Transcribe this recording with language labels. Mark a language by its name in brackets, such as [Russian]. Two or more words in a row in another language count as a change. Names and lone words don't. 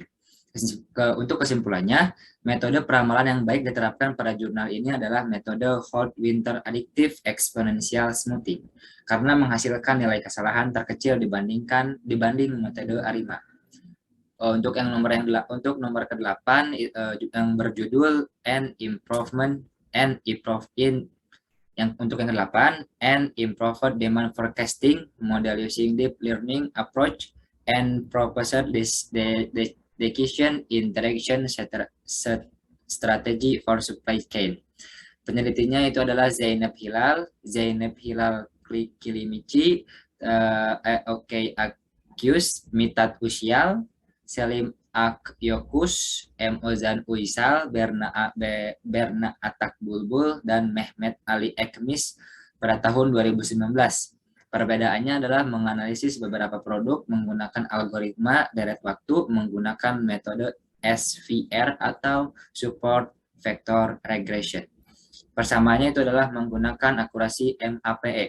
[Indonesian] Untuk kesimpulannya, metode peramalan yang baik diterapkan pada jurnal ini adalah metode Holt-Winter Additive Exponential Smoothing, karena menghasilkan nilai kesalahan terkecil dibanding metode ARIMA. Untuk nomor ke-8 yang berjudul untuk yang ke-8 [English] and improved demand forecasting model using deep learning approach and proposed decision interaction strategy for supply chain. [Indonesian] Penelitinya itu adalah Zainab Hilal Kilimici, Oke Akyus, Mitat Usyal, Selim Akyokus, M. Ozan Uisal, Berna Atak Bulbul, dan Mehmet Ali Ekmis pada tahun 2019. Perbedaannya adalah menganalisis beberapa produk menggunakan algoritma deret waktu menggunakan metode SVR atau Support Vector Regression. Persamaannya itu adalah menggunakan akurasi MAPE.